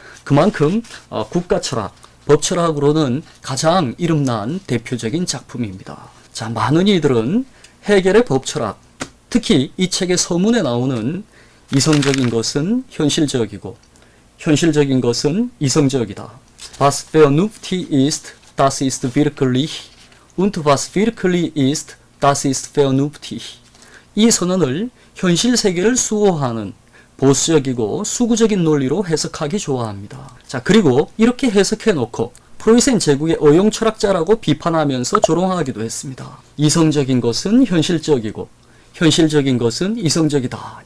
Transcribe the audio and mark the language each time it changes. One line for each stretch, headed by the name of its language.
Korean: 그만큼 국가철학, 법철학으로는 가장 이름난 대표적인 작품입니다. 자, 많은 이들은 헤겔의 법철학, 특히 이 책의 서문에 나오는 이성적인 것은 현실적이고 현실적인 것은 이성적이다.
German: Was vernünftig ist, das ist wirklich, und was wirklich ist, das ist vernünftig.
Korean: 이 선언을 현실 세계를 수호하는 보수적이고 수구적인 논리로 해석하기 좋아합니다. 자, 그리고 이렇게 해석해 놓고 프로이센 제국의 어용 철학자라고 비판하면서 조롱하기도 했습니다. 이성적인 것은 현실적이고 현실적인 것은 이성적이다.